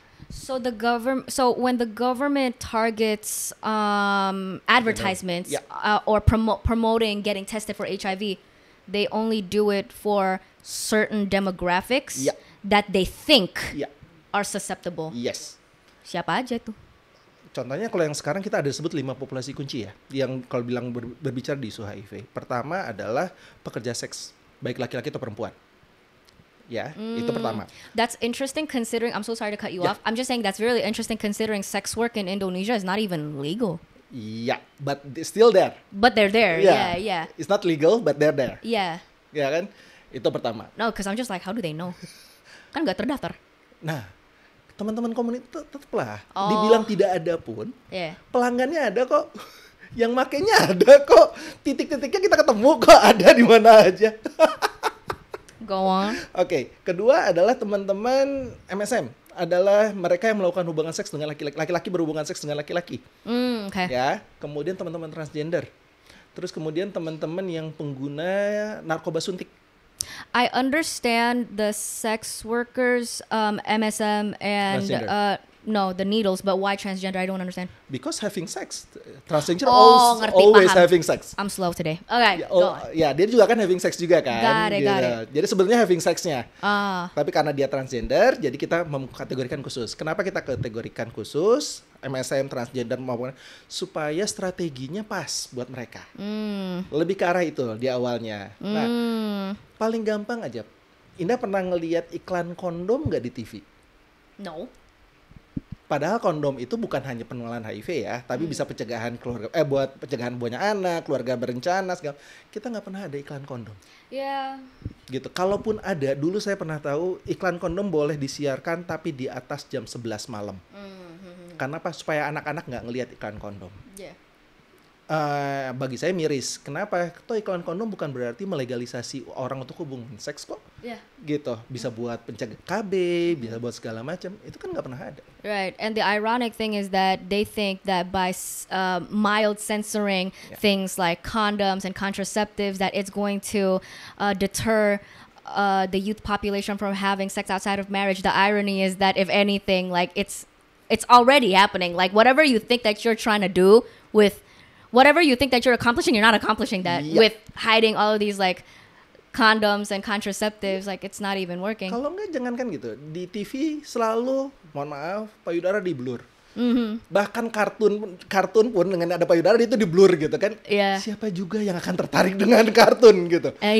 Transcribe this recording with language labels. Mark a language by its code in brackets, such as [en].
[en] So when the government targets advertisements or promoting getting tested for HIV, they only do it for certain demographics that they think are susceptible. Yes. [id] Siapa aja tuh? Contohnya kalau yang sekarang kita ada sebut 5 populasi kunci ya, yang kalau bilang berbicara di isu HIV. Pertama adalah pekerja seks, baik laki-laki atau perempuan. Ya, itu pertama. [en] That's interesting considering, I'm so sorry to cut you off. I'm just saying that's really interesting considering sex work in Indonesia is not even legal. Yeah, but still there. But they're there, yeah. It's not legal, but they're there. Yeah. [id] Ya kan? Itu pertama. [en] No, because I'm just like, how do they know? [id] Kan nggak terdaftar. Nah, teman-teman komunitas tetaplah dibilang tidak ada pun, pelanggannya ada kok. Yang makainya ada kok. Titik-titiknya kita ketemu kok, ada di mana aja. [en] Go on. [id] Oke, kedua adalah teman-teman MSM. Adalah mereka yang melakukan hubungan seks dengan laki-laki berhubungan seks dengan laki-laki. [en] Okay. [id] Ya, kemudian teman-teman transgender. Terus kemudian teman-teman yang pengguna narkoba suntik. [en] I understand the sex workers, MSM, and the needles, but why transgender? I don't understand. Because having sex, transgender always having sex. I'm slow today. Okay, [id] ya dia juga kan [en] having sex [id] juga kan. [en] Got it. [id] Jadi sebenarnya [en] having sexnya. [id] Tapi karena dia transgender, jadi kita mengkategorikan khusus. Kenapa kita kategorikan khusus? MSM, transgender maupun supaya strateginya pas buat mereka. Lebih ke arah itu di awalnya. Nah, paling gampang aja. Indah pernah ngelihat iklan kondom nggak di TV? [en] No. [id] Padahal kondom itu bukan hanya penularan HIV ya, tapi bisa pencegahan buat pencegahan buahnya anak, keluarga berencana segala. Kita nggak pernah ada iklan kondom. Iya. Gitu. Kalaupun ada, dulu saya pernah tahu iklan kondom boleh disiarkan tapi di atas jam 11 malam. Karena apa? Supaya anak-anak nggak ngelihat iklan kondom. [en] Yeah. [id] Bagi saya miris. Kenapa? Toh iklan kondom bukan berarti melegalisasi orang untuk hubungan seks kok. [en] Yeah. [id] Gitu. Bisa buat pencegah KB, bisa buat segala macam. Itu kan nggak pernah ada. [en] Right. And the ironic thing is that they think that by mild censoring things like condoms and contraceptives, that it's going to deter the youth population from having sex outside of marriage. The irony is that if anything, like it's already happening. Like whatever you think that you're trying to do with whatever you think that you're accomplishing, you're not accomplishing that with hiding all of these like condoms and contraceptives. Like it's not even working. [id] Kalau enggak jangankan gitu, di TV selalu, mohon maaf, payudara di blur. Bahkan kartun pun dengan ada payudara itu di blur gitu kan. Siapa juga yang akan tertarik dengan kartun gitu.